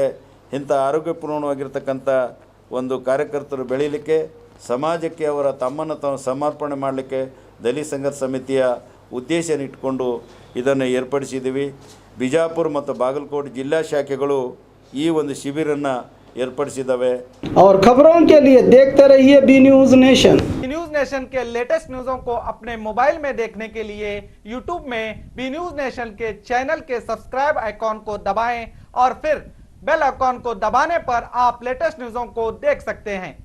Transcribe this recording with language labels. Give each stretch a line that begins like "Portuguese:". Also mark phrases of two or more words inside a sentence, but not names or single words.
Kannada: ಇಂಥ ಆರೋಗ್ಯಪೂರ್ಣವಾಗಿರ್ತಕ್ಕಂಥ ಕಾರ್ಯಕರ್ತರು ಬೆಳೀಲಿಕ್ಕೆ ಸಮಾಜಕ್ಕೆ ಅವರ ತಮ್ಮನ್ನು ತಾವು ಸಮರ್ಪಣೆ ಮಾಡಲಿಕ್ಕೆ ದಲಿತ ಸಂಘರ್ಷ ಸಮಿತಿಯ ಉದ್ದೇಶ ಇಟ್ಕೊಂಡು ಇದನ್ನು ಏರ್ಪಡಿಸಿದ್ದೀವಿ. ಬಿಜಾಪುರ ಮತ್ತು ಬಾಗಲಕೋಟೆ ಜಿಲ್ಲಾ ಶಾಖೆಗಳು ಈ ಶಿಬಿರನ್ನು ಏರ್ಪಡಿಸಿದ್ದಾವೆ.
Hindi: और खबरों के लिए देखते रहिए बी न्यूज़ नेशन. न्यूज़ नेशन के
English: latest news
Hindi: को अपने मोबाइल में देखने के लिए यूट्यूब में बी न्यूज़ नेशन के चैनल के
English: subscribe icon
Hindi: को दबाएं और फिर
English: bell icon
Hindi: को दबाने पर आप
English: latest news
Hindi: को देख सकते हैं.